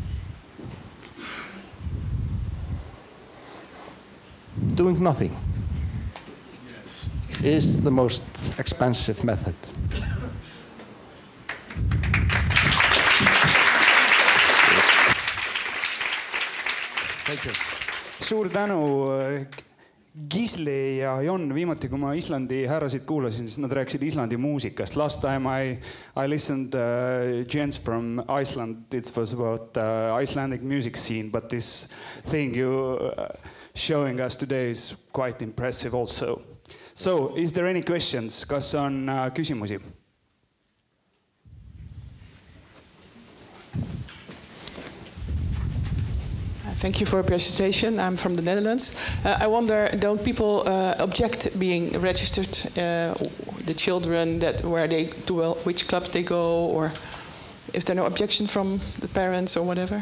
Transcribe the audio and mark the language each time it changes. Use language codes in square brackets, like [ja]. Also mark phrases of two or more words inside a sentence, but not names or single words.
[en] Doing nothing is the most expensive method. Thank you. [et] Suur tänu, Gisli ja Jon. Viimati, kui ma Islandi härrasid kuulasin, siis nad rääkisid Islandi muusikast. [en] Last time I listened gents from Iceland. It was about Icelandic music scene, but this thing you showing us today is quite impressive also. So, is there any questions? [et] Kas on küsimusi? [en] Thank you for your presentation. I'm from the Netherlands. I wonder, don't people object being registered, the children, where they to which clubs they go, or is there no objection from the parents or whatever?